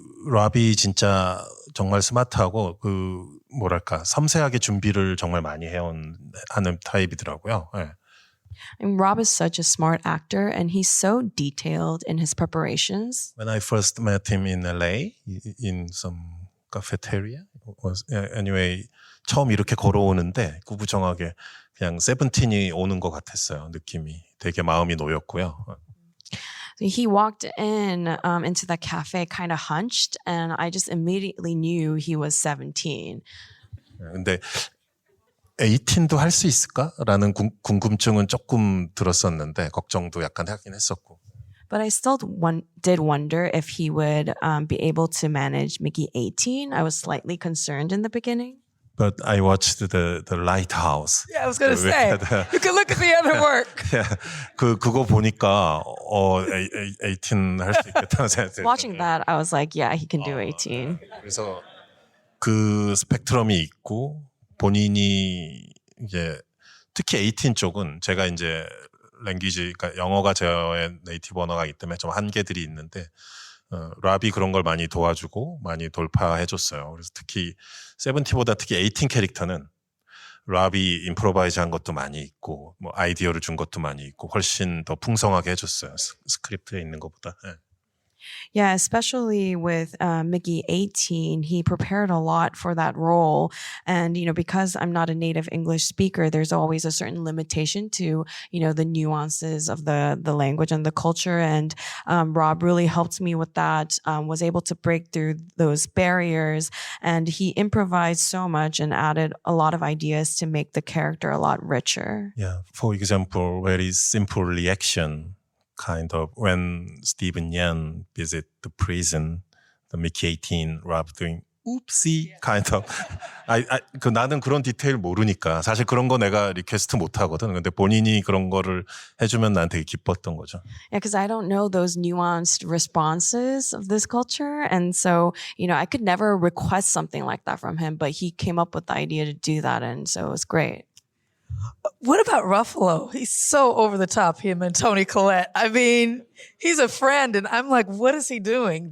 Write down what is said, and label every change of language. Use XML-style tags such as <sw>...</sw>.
<ko>라비 진짜 정말 스마트하고 섬세하게 준비를 정말 많이 하는 타입이더라고요. 예.</ko> <en>And Rob is such a smart actor, and he's so detailed in his preparations. When I first met him in LA, in some cafeteria, anyway,</en> <ko>처음 이렇게 걸어오는데 구부정하게 그냥 세븐틴이 오는 것 같았어요. 느낌이 되게 마음이 놓였고요.</ko> <en>He walked in into the cafe kind of hunched, and I just immediately knew he was 17.</en> <ko>근데 18도 할 수 있을까라는 궁금증은 조금 들었었는데 걱정도 약간 하긴 했었고.</ko> <en>But I still did wonder if he would be able to manage Mickey 18. I was slightly concerned in the beginning. But I watched the Lighthouse. Yeah, I was going to say, you can look at the other work.</en> <ko>그거 보니까 18 할 수 있겠다는 생각이</ko> <en>Watching that, I was like, yeah, he can do 18.</en> <ko>그래서 그 스펙트럼이 있고 본인이 이제 특히 18 쪽은 제가 이제 랭귀지, 그러니까 영어가 저의 네이티브 언어가기 때문에 좀 한계들이 있는데 랍이 그런 걸 많이 도와주고 많이 돌파해줬어요. 그래서 특히 세븐티보다 특히 18 캐릭터는 랍이 임프로바이즈한 것도 많이 있고 뭐 아이디어를 준 것도 많이 있고 훨씬 더 풍성하게 해줬어요. 스크립트에 있는 것보다. 네.</ko> <en>Yeah, especially with Mickey 18, he prepared a lot for that role. And, because I'm not a native English speaker, there's always a certain limitation to, the nuances of the language and the culture. And Rob really helped me with that, was able to break through those barriers. And he improvised so much and added a lot of ideas to make the character a lot richer. Yeah, for example, very simple reaction. Kind of when Stephen Yan visit the prison, the Mickey 18, Rob doing oopsie kind of.</en> <ko>나는 그런 디테일 모르니까 사실 그런 거 내가 리퀘스트 못 하거든. 근데 본인이 그런 거를 해주면 난 되게 기뻤던 거죠.</ko> <en>Yeah, because I don't know those nuanced responses of this culture. And so, I could never request something like that from him, but he came up with the idea to do that. And so it was great. What about Ruffalo? He's so over the top, him and Toni Collette. I mean, he's a friend, and I'm like, what is he doing?</en>